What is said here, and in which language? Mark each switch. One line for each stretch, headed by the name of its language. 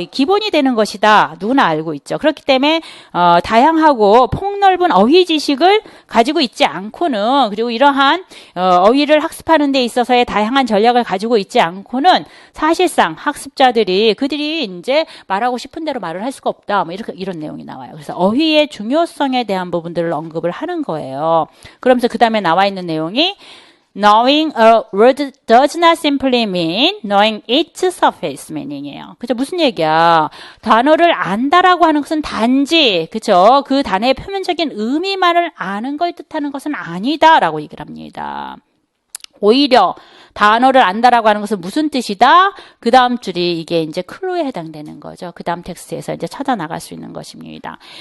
Korean: 기본이 되는 것이다. 누구나 알고 있죠. 그렇기 때문에, 다양하고 폭넓은 어휘 지식을 가지고 있지 않고는, 그리고 이러한, 어휘를 학습하는 데 있어서의 다양한 전략을 가지고 있지 않고는 사실상 학습자들이 그들이 이제 말하고 싶은 대로 말을 할 수가 없다. 뭐 이런 내용이 나와요. 그래서 어휘의 중요성에 대한 부분들을 언급을 하는 거예요. 그러면서 그 다음에 나와 있는 내용이
English: Knowing a word does not simply mean knowing its surface meaning이에요.
Korean: 그죠? 무슨 얘기야? 단어를 안다라고 하는 것은 단지, 그죠? 그 단어의 표면적인 의미만을 아는 걸 뜻하는 것은 아니다라고 얘기를 합니다. 오히려 단어를 안다라고 하는 것은 무슨 뜻이다? 그 다음 줄이 이게 이제 클루에 해당되는 거죠. 그 다음 텍스트에서 이제 찾아 나갈 수 있는 것입니다.